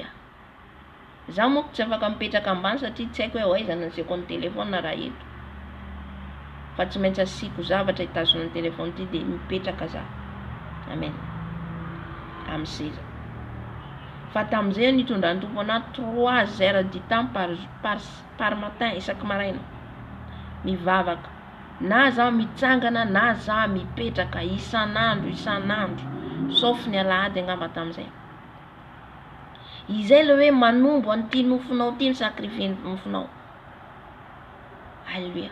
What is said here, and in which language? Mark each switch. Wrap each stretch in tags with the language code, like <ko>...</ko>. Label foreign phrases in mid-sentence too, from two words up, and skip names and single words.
<mg>Za moa tsy afaka mipetraka ambany satria tsy haiko hoe aiza ny asiako ny téléphone na raha eto. Fa tsy maintsy asiako zavatra hitazona ny téléphone ty de mipetraka za. Amen. Am'seza. Fa tamin'izay nitondra ny Tompo anay 3</mg> <fr>heures du temps par matin</fr> <mg>isaky maraina. Mivavaka. Na za mitsangana na za mipetraka isan'andro. Sauf ny alahady angamba tamin'izay. Izay le hoe manombo an'ity nofonao ty ny sakrifie nofonao. Alléluia.</mg>